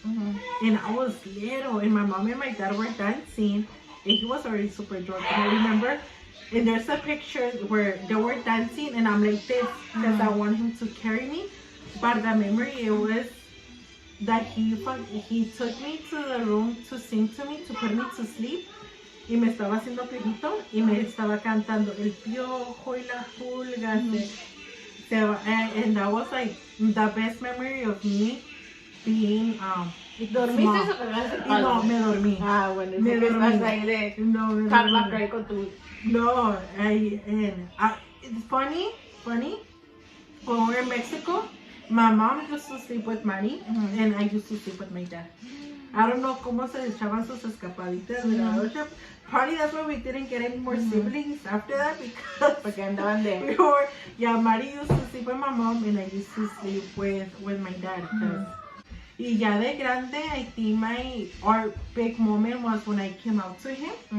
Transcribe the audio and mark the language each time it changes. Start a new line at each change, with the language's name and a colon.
English: And I was little, and my mom and my dad were dancing, and he was already super drunk. And I remember, and there's a picture where they were dancing, and I'm like this because I want him to carry me. But the memory, it was that he took me to the room to sing to me, to put me to sleep.
Spanish: Y me estaba haciendo piojito y me estaba cantando el piojo y la pulga.
English: And that was like the best memory of me being
Spanish: ¿Dormiste o te quedaste de palo? No, me dormí. Ah, bueno, me dormí. Estás ahí de Carla Craig con tu...
English: No, it's funny, when we were in Mexico, my mom used to sleep with Manny, and I used to sleep with my dad. I don't know
Spanish: cómo se echaban sus escapaditas de la noche.
English: Probably that's why we didn't get any more siblings after that, because
Spanish: porque andaban de...
English: Mari used to sleep with my mom, and I used to sleep with my dad.
Spanish: Y ya de grande,
English: I think our big moment was when I came out to him.